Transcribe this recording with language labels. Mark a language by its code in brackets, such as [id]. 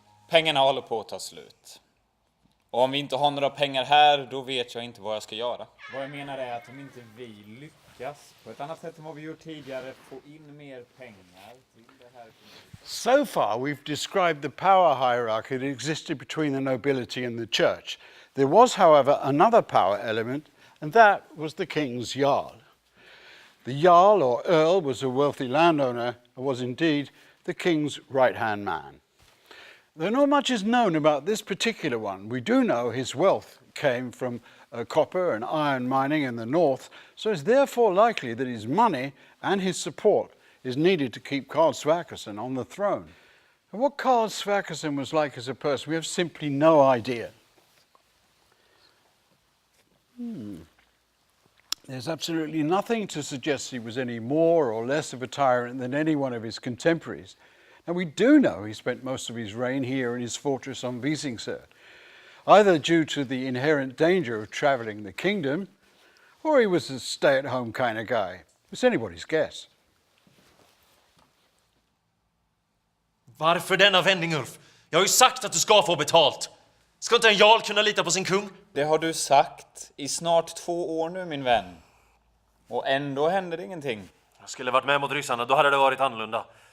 [sv] Pengarna håller på att ta slut. Och om vi inte har några pengar här, då vet jag inte vad jag ska göra. Vad jag menar är att om inte vi lyckas på ett annat sätt än vad vi gjort tidigare få in mer pengar till det här. [en] So far, we've described the power hierarchy that existed between the nobility and the church. There was, however, another power element, and that was the king's jarl. The jarl, or earl, was a wealthy landowner and was indeed the king's right-hand man. Though not much is known about this particular one, we do know his wealth came from copper and iron mining in the north, so it's therefore likely that his money and his support is needed to keep Karl Sverkersson on the throne. And what Karl Sverkersson was like as a person, we have simply no idea. There's absolutely nothing to suggest he was any more or less of a tyrant than any one of his contemporaries. Now we do know he spent most of his reign here in his fortress on Visingsö, either due to the inherent danger of travelling the kingdom, or he was a stay-at-home kind of guy. It's anybody's guess. [sv] Varför denna vändning, Ulf? Jag har ju sagt att du ska få betalt. Ska inte en jarl kunna lita på sin kung? Det har du sagt i snart 2 år nu, min vän. Och ändå händer det ingenting. Jag skulle varit med mot ryssarna, då hade det varit annorlunda.